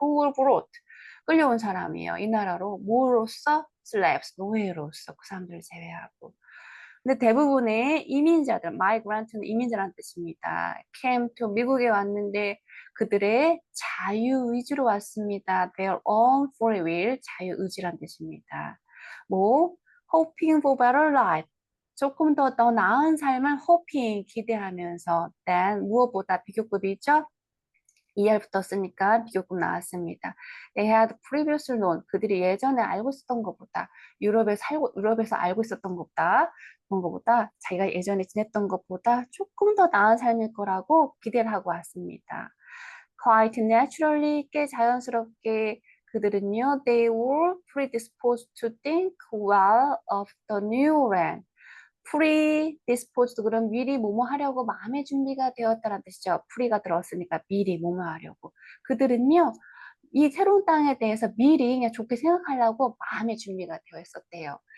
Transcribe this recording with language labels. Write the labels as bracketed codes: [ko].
[en] Who were brought. [ko] 끌려온 사람이에요. 이 나라로. 뭐로써? slaves, 노예로서 그 사람들을 제외하고. 근데 대부분의 이민자들, migrant는 이민자라는 뜻입니다. [en] came to [ko] 미국에 왔는데 그들의 자유의지로 왔습니다. [en] Their own free will, [ko] 자유의지란 뜻입니다. [en] 뭐, hoping for better life. [ko] 조금 더 나은 삶을 hoping, 기대하면서 than 무엇보다 비교급이죠? ER 붙었으니까 비교급 나왔습니다. [en] They had previously known. [ko] 그들이 예전에 알고 있었던 것보다 유럽에서 알고 있었던 것보다 그런 것보다 자기가 예전에 지냈던 것보다 조금 더 나은 삶일 거라고 기대를 하고 왔습니다. [en] Quite naturally, [ko] 꽤 자연스럽게 그들은요, [en] they were predisposed to think well of the new land. [ko] predisposed 그럼 미리 뭐뭐 하려고 마음의 준비가 되었다는 뜻이죠. pre가 들었으니까 미리 뭐뭐 하려고. 그들은요, 이 새로운 땅에 대해서 미리 그냥 좋게 생각하려고 마음의 준비가 되어 있었대요.